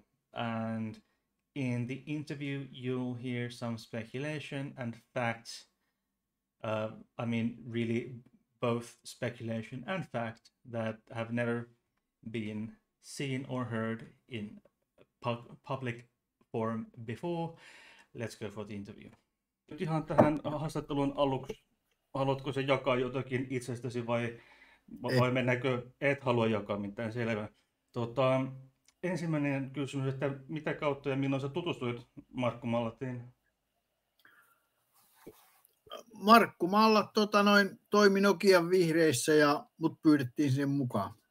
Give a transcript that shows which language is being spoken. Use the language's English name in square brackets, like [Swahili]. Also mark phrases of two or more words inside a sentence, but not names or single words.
[English] And in the interview, you'll hear some speculation and facts. I mean, really, both speculation and fact that have never been seen or heard in public forum before. Let's go for the interview. [Finnish] Nyt ihan tähän haastattelun aluksi, haluatko se jakaa jotakin itsestäsi vai mennäänkö et halua jakaa mitään? Selvä. Ensimmäinen kysymys, että mitä kautta ja milloin sä tutustuit Markku Mallattiin? Markku Mallat toimi Nokian vihreissä ja mut pyydettiin sinne mukaan.